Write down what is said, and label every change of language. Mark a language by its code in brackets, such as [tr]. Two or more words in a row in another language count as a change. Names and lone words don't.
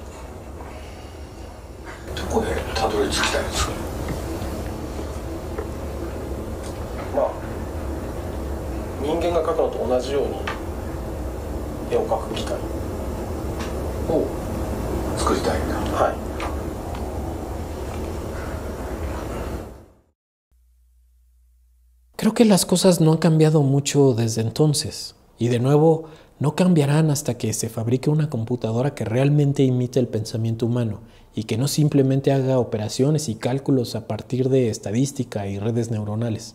[ja] どこでたどり着きたいですか。間が描くのと同じように絵を描く機械を作りたいんだ。はい。 [es] Creo que las cosas no han cambiado mucho desde entonces, y de nuevo no cambiarán hasta que se fabrique una computadora que realmente imite el pensamiento humano y que no simplemente haga operaciones y cálculos a partir de estadística y redes neuronales.